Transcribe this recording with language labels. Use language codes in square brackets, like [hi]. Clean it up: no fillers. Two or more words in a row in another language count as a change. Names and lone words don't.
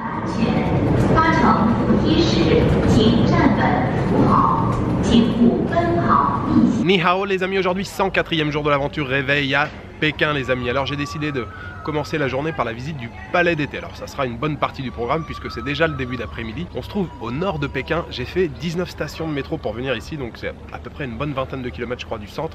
[zh] 全，搭乘扶梯时请站稳扶好，请勿奔跑逆行。你好 [fr] les amis, aujourd'hui 104e jour de l'aventure réveil à Pékin les amis. Alors j'ai décidé de commencer la journée par la visite du palais d'été. Alors ça sera une bonne partie du programme puisque c'est déjà le début d'après-midi. On se trouve au nord de Pékin. J'ai fait 19 stations de métro pour venir ici, donc c'est à peu près une bonne vingtaine de kilomètres je crois du centre.